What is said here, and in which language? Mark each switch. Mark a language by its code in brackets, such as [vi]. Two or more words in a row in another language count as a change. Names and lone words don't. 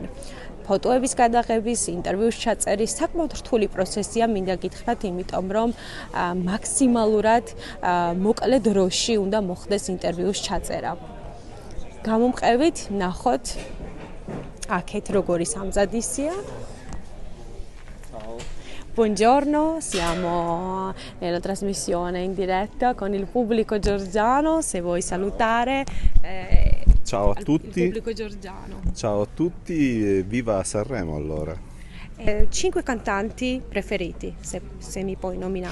[ka] ფოტოების გადაღების, ინტერვიუს ჩაწერის საკმაოდ რთული პროცესია, მინდა გითხრათ, იმიტომ რომ მაქსიმალურად მოკლე დროში უნდა მოხდეს ინტერვიუს ჩაწერა. გამომყევით, ნახოთ აქეთ როგორი სამზადისია. [it] Buongiorno, siamo nella trasmissione in diretta con il pubblico georgiano, se vuoi salutare. Ciao a tutti. Il pubblico georgiano. Ciao a tutti e viva Sanremo allora. 5 cantanti preferiti, se mi puoi nominare.